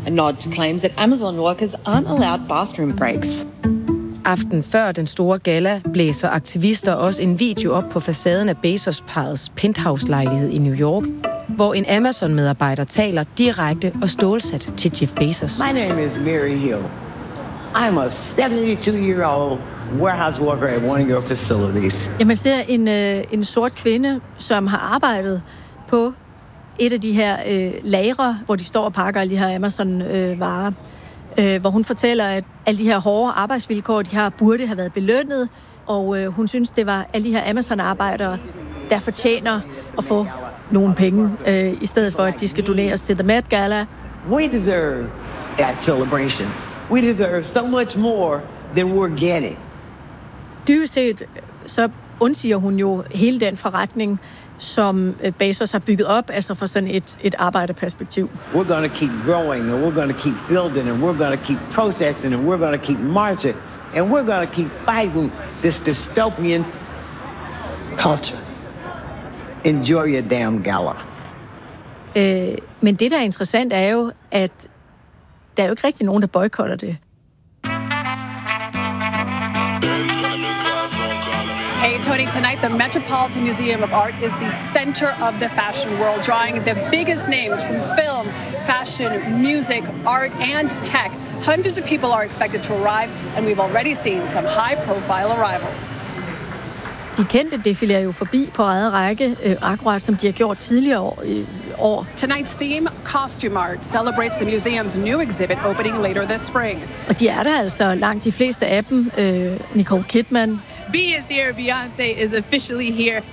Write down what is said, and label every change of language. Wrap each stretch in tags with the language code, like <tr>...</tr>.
<en>A nod to claims that Amazon workers aren't allowed bathroom breaks.</en> <da>Aften før den store gala blæser aktivister også en video op på facaden af Bezos-parrets penthouse-lejlighed i New York, hvor en Amazon-medarbejder taler direkte og stålsat til Jeff Bezos.</da> <en>My name is Mary Hill. I'm a 72-year-old warehouse worker at one of your facilities.</en> <da>Ja, man ser en sort kvinde, som har arbejdet på et af de her lagre, hvor de står og pakker alle de her Amazon-varer. Hvor hun fortæller, at alle de her hårde arbejdsvilkår, de har, burde have været belønnet. Og hun synes, det var alle de her Amazon-arbejdere, der fortjener at få nogle penge, i stedet for, at de skal doneres til The Met Gala.</da> <en>We deserve that celebration. We deserve so much more than we're getting.</en> <da>Dybest set, så undsiger hun jo hele den forretning, som Bezos har bygget op, altså fra sådan et arbejderperspektiv.</da> <en>We're gonna keep growing, and we're gonna keep building, and we're gonna keep processing, and we're gonna keep marching, and we're gonna keep fighting this dystopian culture. Enjoy your damn gala.</en> <da>Men det, der er interessant, er jo, at der er jo ikke rigtig nogen, der boykotter det.</da> <en>Hey Tony, tonight the Metropolitan Museum of Art is the center of the fashion world, drawing the biggest names from film, fashion, music, art and tech. Hundreds of people are expected to arrive, and we've already seen some high-profile arrivals.</en> <da>De kendte defilerer jo forbi på eget række, akkurat som de har gjort tidligere år.</da> <en>Tonight's theme, Costume Art, celebrates the museum's new exhibit opening later this spring.</en> <da>Og de er der altså, langt de fleste af dem.</da> <en>Nicole Kidman. B is here, Beyoncé is officially here.</en>